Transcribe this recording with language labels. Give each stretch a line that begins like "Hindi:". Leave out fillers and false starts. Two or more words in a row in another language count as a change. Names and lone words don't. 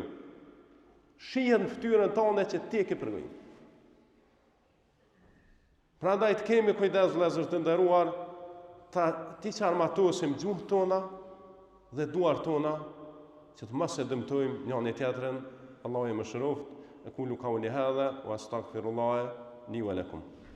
Albanian: Shihet në fytyrën tonë që ti e ke përgojim. Prandaj të kemi kujdes vëllezër të nderuar, ti qarmatosim gjuhën tona dhe duart tona që të mos e dëmtojmë njëri tjetrin. Allahu më shëroft.
Arabic: أقول قولي هذا وأستغفر الله لي ولكم.